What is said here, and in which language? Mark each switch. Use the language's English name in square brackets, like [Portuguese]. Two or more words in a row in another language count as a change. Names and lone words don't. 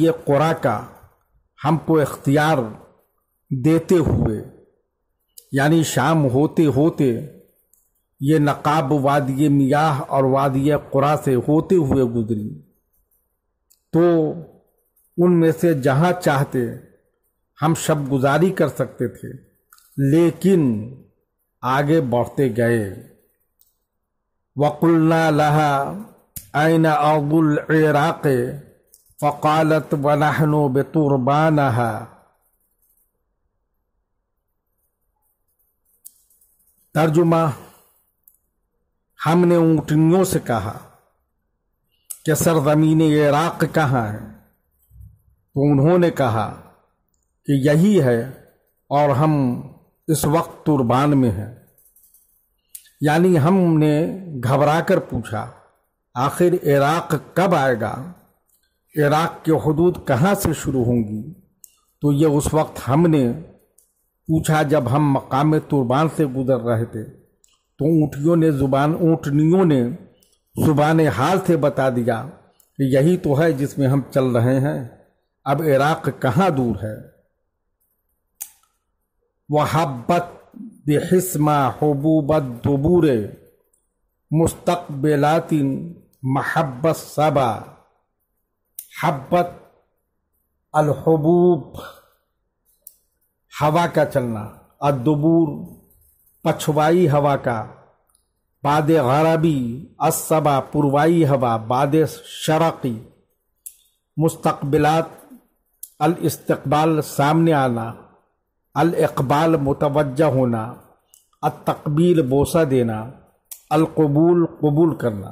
[Hindi] क़ुरा का हमको इख्तियार देते हुए, यानी शाम होते होते ये नक़ाब वादी मियाह और वादी क़ुरा से होते हुए गुजरी, तो उनमें से जहाँ चाहते हम शब गुजारी कर सकते थे, लेकिन आगे बढ़ते गए। [Arabic] وقلنا لها أين أرض العراق فقالت ونحن بتربانها. [Hindi] तर्जुमा, हमने ऊँटनियों से कहा कि सरज़मीन इराक़ कहाँ है, तो उन्होंने कहा कि यही है और हम इस वक्त तुरबान में हैं। यानी हमने घबरा कर पूछा आखिर इराक़ कब आएगा, इराक़ के हुदूद कहाँ से शुरू होंगी। तो ये उस वक्त हमने पूछा जब हम मकाम तुरबान से गुजर रहे थे, तो ऊँटनियों ने ज़ुबान हाल से बता दिया कि यही तो है जिसमें हम चल रहे हैं, अब इराक़ कहाँ दूर है। [Arabic] وهبّت بحسمى هبوبَ الدبور مستقبلاتٍ مهبَّ الصبا. هبت الهبوب [Hindi] हवा का चलना, अद्दुबूर पछवाई हवा का, बाद गरबी अस्सबा पूर्वाई हवा, बाद शरक़ी [Arabic] مستقبلات الاستقبال [Hindi] सामने आना, [Arabic] الإقبال [Hindi] मुतवज्जा होना, अत-तक़बील बोसा देना, [Arabic] القبول [Hindi] कबूल करना।